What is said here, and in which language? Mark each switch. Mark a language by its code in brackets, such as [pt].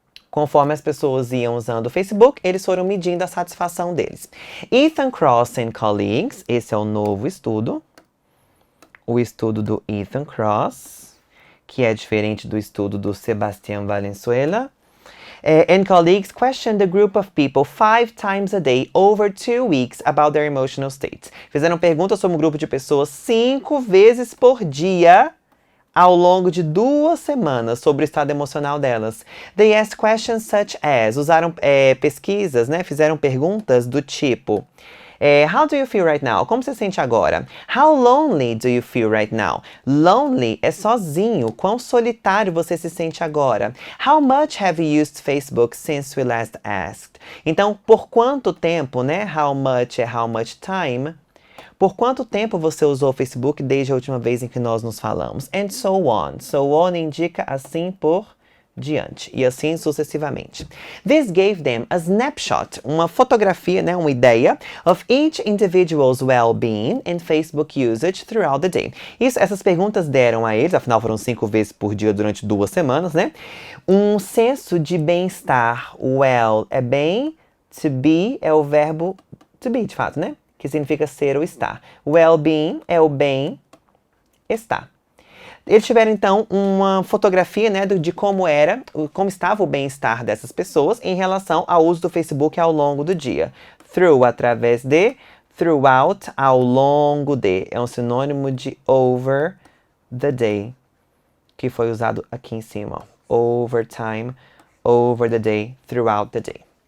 [pt] Conforme as pessoas iam usando o Facebook, eles foram medindo a satisfação deles. Ethan Kross and colleagues, esse é o novo estudo. O estudo do Ethan Kross, que é diferente do estudo do Sebastián Valenzuela. [en] And colleagues questioned the group of people 5 times a day over 2 weeks about their emotional states. [pt] Fizeram perguntas sobre um grupo de pessoas 5 vezes por dia ao longo de 2 semanas sobre o estado emocional delas. [en] They asked questions such as, [pt] usaram pesquisas, né? Fizeram perguntas do tipo: [en] how do you feel right now? [pt] Como você se sente agora? [en] How lonely do you feel right now? [pt] Lonely é sozinho. Quão solitário você se sente agora? [en] How much have you used Facebook since we last asked? [pt] Então, por quanto tempo, né? [en] How much [pt] é [en] how much time. [pt] Por quanto tempo você usou o Facebook desde a última vez em que nós nos falamos? [en] And so on. [pt] So on indica assim por diante. E assim sucessivamente. [en] This gave them a snapshot, [pt] uma fotografia, né, uma ideia, [en] of each individual's well-being and Facebook usage throughout the day. [pt] Essas perguntas deram a eles, afinal foram 5 vezes por dia durante 2 semanas, né? Um senso de bem-estar. Well é bem, to be é o verbo to be, de fato, né? Que significa ser ou estar. Well-being é o bem-estar. Eles tiveram, então, uma fotografia, né, de como estava o bem-estar dessas pessoas em relação ao uso do Facebook ao longo do dia. Through, através de, throughout, ao longo de. É um sinônimo de over the day, que foi usado aqui em cima. [en] Over time, over the day, throughout the day.